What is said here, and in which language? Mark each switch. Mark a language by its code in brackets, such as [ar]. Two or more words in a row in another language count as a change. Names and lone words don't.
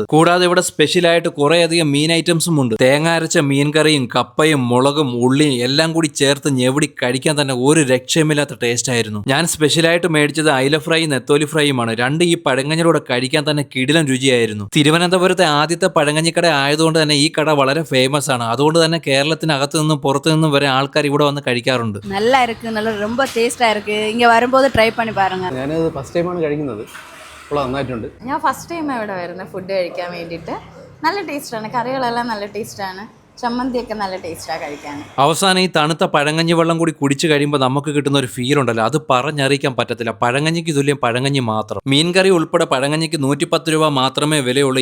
[ml] കൂടാതെ ഇവിടെ സ്പെഷ്യലായിട്ട് കുറേയധികം മീൻ ഐറ്റംസും ഉണ്ട്. തേങ്ങ അരച്ച മീൻ കറിയും കപ്പയും മുളകും ഉള്ളിയും എല്ലാം കൂടി ചേർത്ത് ഞെവിടി കഴിക്കാൻ തന്നെ ഒരു രക്ഷയുമില്ലാത്ത ടേസ്റ്റ് ആയിരുന്നു. ഞാൻ സ്പെഷ്യലായിട്ട് മേടിച്ചത് അയില ഫ്രൈ നെത്തോലി ഫ്രൈയുമാണ്. രണ്ട് ഈ പഴങ്കഞ്ഞിലൂടെ കഴിക്കാൻ തന്നെ കിടിലൻ രുചിയായിരുന്നു. തിരുവനന്തപുരത്തെ ആദ്യത്തെ പഴങ്കഞ്ഞിക്കട ആയതുകൊണ്ട് തന്നെ ഈ കട വളരെ ഫേമസ് ആണ്. അതുകൊണ്ട് തന്നെ കേരളത്തിനകത്ത് നിന്നും പുറത്തു നിന്നും വരെ ആൾക്കാർ ഇവിടെ വന്ന് കഴിക്കാറുണ്ട്. [ta] நல்லா இருக்கு, நல்ல ரொம்ப டேஸ்டா இருக்கு. இங்க வரும்போது ட்ரை பண்ணி பாருங்க. [ml] ഞാനത് [en] first time [ml] കഴിക്കുന്നത്. അപ്പോൾ നന്നായിട്ടുണ്ട്. ഞാൻ [en] first time [ml] ഇവിടെ വരുന്നത് ഫുഡ് കഴിക്കാൻ വേണ്ടിയിട്ട്. നല്ല ടേസ്റ്റാണ്, കറികളെല്ലാം നല്ല ടേസ്റ്റാണ്, ചമ്മന്തിയൊക്കെ നല്ല ടേസ്റ്റാണ് കഴിക്കാൻ. അവസാനം ഈ തണുത്ത പഴങ്കഞ്ഞി വെള്ളം കൂടി കുടിച്ചു കഴിയുമ്പോൾ നമുക്ക് കിട്ടുന്ന ഒരു ഫീൽ ഉണ്ടല്ലോ, അത് പറഞ്ഞറിയിക്കാൻ പറ്റത്തില്ല. പഴങ്കഞ്ഞിക്ക് തുല്യം പഴങ്കഞ്ഞി മാത്രം. മീൻകറി ഉൾപ്പെടെ പഴങ്കഞ്ഞിക്ക് 110 രൂപ മാത്രമേ വിലയുള്ളൂ.